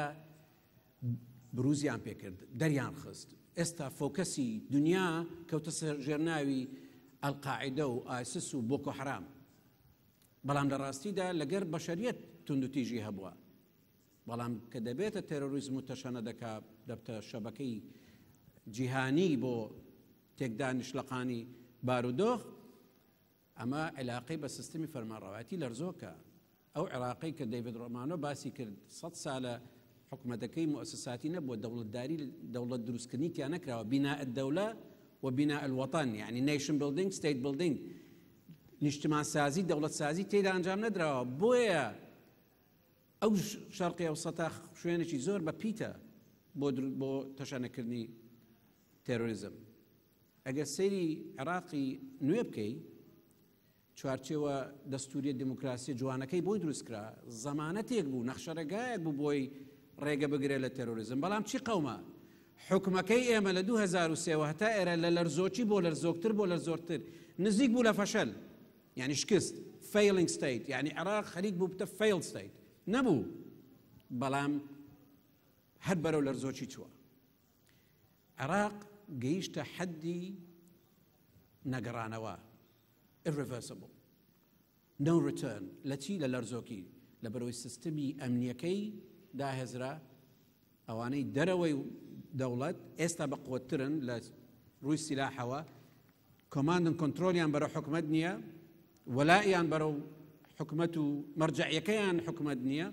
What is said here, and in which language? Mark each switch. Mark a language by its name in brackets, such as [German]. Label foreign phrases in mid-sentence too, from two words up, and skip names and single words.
[Central Kurdish] بروزیان پێکرد دەریان خست ئێستا فۆکەسی دنیا کەوتە سەر ژێرناوی ئەلقاعیدە و ئایسس و بۆکۆ حەرام بەڵام لە ڕاستیدا لەگەر بەشەریەت توندوتیژی هەبووە بەڵام کە دەبێتە تێرۆریزم و تەشەنە دەکات دەبتە شەبەکەی جیهانی بۆ تێکدانی شلەقانی بارودۆخ ئەمە علاقەی بە سیستمی فەرمانڕەواتی لەرزۆکە. ئەو عێراقی کە دەیڤید ڕۆمانۆ باسی کرد 100 ساڵە حکومەتەکەی مؤسساتی نەبووە، دەوڵەتداری دەوڵەت دروستکردنی تیان نەکراوە، [Arabic] بیناء الدەولە وبناء الوطن، يعني [English] nation building state building, [Central Kurdish] نیشتمان سازی دەوڵەت سازی تێدا ئەنجام نەدراوە. بۆیە ئەو شەرقی ئەوسەتا شوێنێکی زۆر بە پیتە بۆ تەشانەکردنی تێرۆریزم. ئەگەر سەیری عێراقی نوێ بکەی، چوارچێوە دەستوریە دموکراسی جوانەکەی بۆی دروستکرا، زەمانەتێک بوو، نەخشەرەگایەک بوو بۆی ڕێگە بگرێت لە تێرۆریزم. بەڵام چی قەومە؟ حکومەکەی ئێمە لە 2003 هەتا ئێرە لە لەرزۆکی بۆ لەرزۆکتر بۆ لەرزۆرتر نزیک بوو لە فەشەل، يعني شکست، [English] failing state، [Central Kurdish] يعني عێراق خەریک بوو بتە [English] failed state [Central Kurdish] نەبوو، بەڵام هەر بەرەو لەرزۆکی چووە. عێراق گەیشتە حەدی نەگەڕانەوە، [English] irreversible، no return. [Central Kurdish] لە چی؟ لە لەرزۆکی، لە بەرەوەی سیستمی ئەمنیەکەی داهێزرا. ئەوانەی دەرەوەی دەوڵەت ئێستا بە قوترن لە ڕووی سیلاحەوە، کۆماندن کۆنترۆلیان بەرەو حکومەت نییە، وەلایان بەرەو حکومەت و مەرجەعیەکەیان حکومەت نییە.